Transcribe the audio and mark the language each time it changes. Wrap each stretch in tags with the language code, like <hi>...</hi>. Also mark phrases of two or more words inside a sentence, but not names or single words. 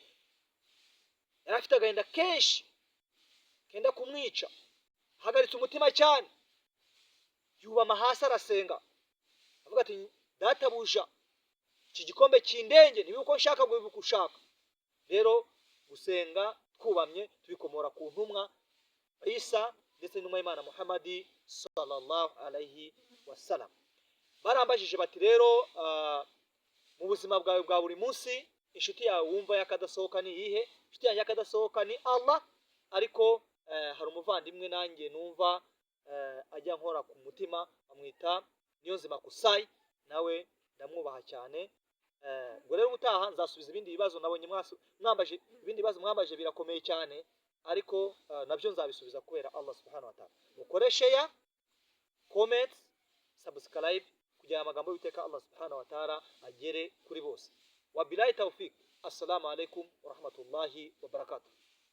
<rw>Yari afite agahinda kenshi kenda kumwica, hagaritse umutima cyane, yubama hasi arasenga avuga ati databuja, iki gikombe kindenge niba uko nshaka ngo ushaka. Rero gusenga twubamye tubikomora ku ntumwa Isa ndetse n'umwa Imana Muhammad</rw> <ar>صلى الله عليه وسلم.</ar> <rw>Barambajije bati rero mu buzima bwawe bwa buri munsi inshuti yawe wumva yakadasohoka ni iyihe? Inshuti yanjye yakadasohoka ni Allah, ariko hari umuvandimwe nanjye numva ajya nkora ku mutima, amwita Niyonzima Kusai, nawe ndamwubaha cyane. Ngo rero utaha nzasubiza ibindi bibazo nabonye mwambaje, ibindi bibazo mwambaje birakomeye cyane, ariko nabyo nzabisubiza kubera Allah</rw> <ar>سبحانه وتعالى.</ar> <rw>Mukore</rw> <en>share, comment, subscribe</en> <rw>kugira amagambo y'iteka Allah</rw> <ar>سبحانه وتعالى</ar> <rw>agere kuri bose.</rw> <ar>وبالله التوفيق. السلام عليكم ورحمة الله وبركاته.</ar>